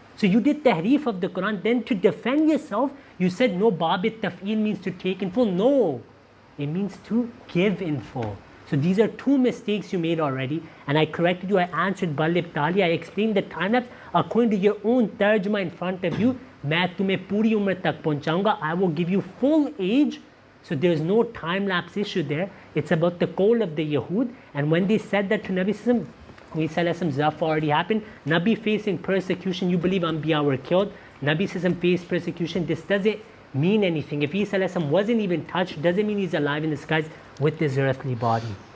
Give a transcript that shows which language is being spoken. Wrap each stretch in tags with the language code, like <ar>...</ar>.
<en>So you did tahrif of the Quran. Then to defend yourself, you said no, babit tafil means to take in full. No, it means to give in full. So these are two mistakes you made already. And I corrected you. I answered Bal Ibtaliya. I explained the time lapse according to your own tarjuma in front of you.</en> <hi>मैं तुम्हें पूरी उम्र तक पहुंचाऊंगा.</hi> <en>I will give you full age. So there's no time lapse issue there. It's about the call of the Yahud. And when they said that to Nabi Sallallahu Alaihi Wasallam, Zaf already happened. Nabi facing persecution, you believe Anbiya were killed. Nabi Sallallahu faced persecution. This doesn't mean anything. If Isa wasn't even touched, doesn't mean he's alive in the skies with his earthly body.</en>